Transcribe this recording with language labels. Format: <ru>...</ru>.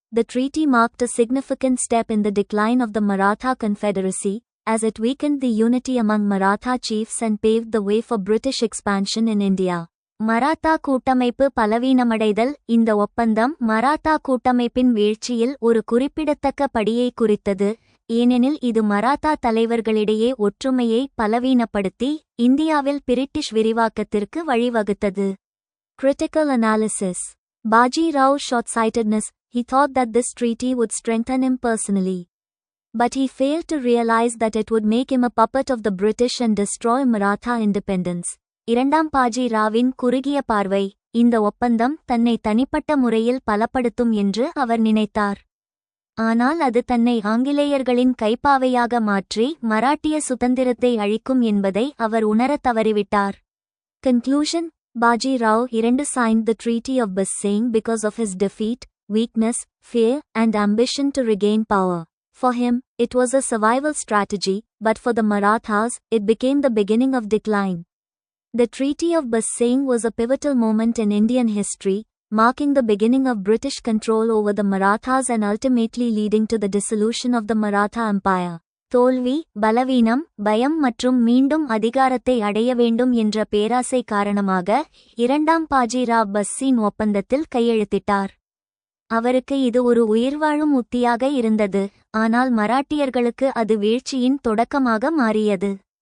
<en>The treaty marked a significant step in the decline of the Maratha Confederacy, as it weakened the unity among Maratha chiefs and paved the way for British expansion in India.</en> <ta>Maratha கூட்டமைப்பு பலவீனமடைதல். இந்த ஒப்பந்தம் மராத்தா கூட்டமைப்பின் வீழ்ச்சியில் ஒரு குறிப்பிடத்தக்க படியை குறித்தது, ஏனெனில் இது மராத்தா தலைவர்களிடையே ஒற்றுமையை பலவீனப்படுத்தி இந்தியாவில் பிரிட்டிஷ் விரிவாக்கத்திற்கு வழிவகுத்தது.</ta> <en>Critical analysis. Baji Rao's short-sightedness. He thought that this treaty would strengthen him personally. But he failed to realize that it would make him a puppet of the British and destroy Maratha independence.</en> <ta>இரண்டாம் பாஜி ராவின் குறுகிய பார்வை. இந்த ஒப்பந்தம் தன்னை தனிப்பட்ட முறையில் பலப்படுத்தும் என்று அவர் நினைத்தார். ஆனால் அது தன்னை ஆங்கிலேயர்களின் கைப்பாவையாக மாற்றி மராட்டிய சுதந்திரத்தை அழிக்கும் என்பதை அவர் உணரத் தவறிவிட்டார்.</ta> <en>Conclusion. Baji Rao II signed the Treaty of Bassein because of his defeat, weakness, fear, and ambition to regain power. For him, it was a survival strategy, but for the Marathas, it became the beginning of decline. The Treaty of Bassein was a pivotal moment in Indian history, marking the beginning of British control over the Marathas and ultimately leading to the dissolution of the Maratha Empire.</en> <ta>தோல்வி, பலவீனம், பயம் மற்றும் மீண்டும் அதிகாரத்தை அடைய வேண்டும் என்ற பேராசை காரணமாக இரண்டாம் பாஜிராவ் பஸ்ஸின் ஒப்பந்தத்தில் கையெழுத்திட்டார். அவருக்கு இது ஒரு உயிர்வாழும் உத்தியாக இருந்தது, ஆனால் மராட்டியர்களுக்கு அது வீழ்ச்சியின் தொடக்கமாக மாறியது.</ta>